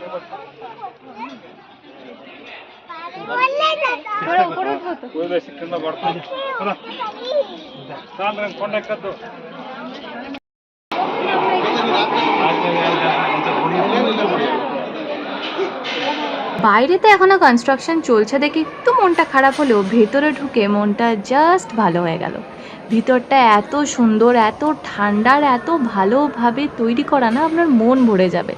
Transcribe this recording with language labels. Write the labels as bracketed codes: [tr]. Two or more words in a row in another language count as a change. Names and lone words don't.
[bn] উপরে উঠবো তো। [te] వదిలేసి కింద పడుతుంది సాయంత్రం కొండ ఎక్కద్దు [bn] বাইরেতে এখনো কনস্ট্রাকশন চলছে দেখে একটু মনটা খারাপ হলেও ভেতরে ঢুকে মনটা জাস্ট ভালো হয়ে গেল। ভিতরটা এত সুন্দর, এত ঠান্ডা আর এত ভালোভাবে তৈরি করা না, আপনার মন ভরে যাবে।